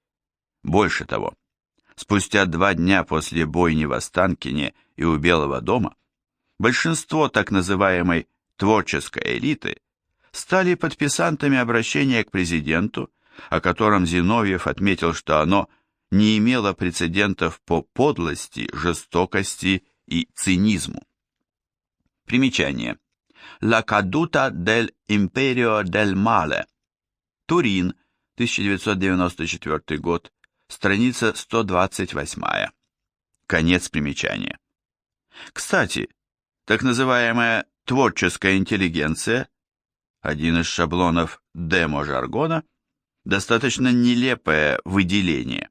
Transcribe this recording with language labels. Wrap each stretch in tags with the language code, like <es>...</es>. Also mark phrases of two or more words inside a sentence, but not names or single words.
<ru>Больше того, спустя 2 дня после бойни в Останкине и у Белого дома, большинство так называемой творческой элиты стали подписантами обращения к президенту о котором Зиновьев отметил, что оно не имело прецедентов по подлости, жестокости и цинизму. Примечание.</ru> <it>«La caduta del imperio del male».</it> <ru>Турин, 1994 год, страница 128. Конец примечания. Кстати, так называемая творческая интеллигенция, один из шаблонов демо-жаргона, достаточно нелепое выделение.</ru>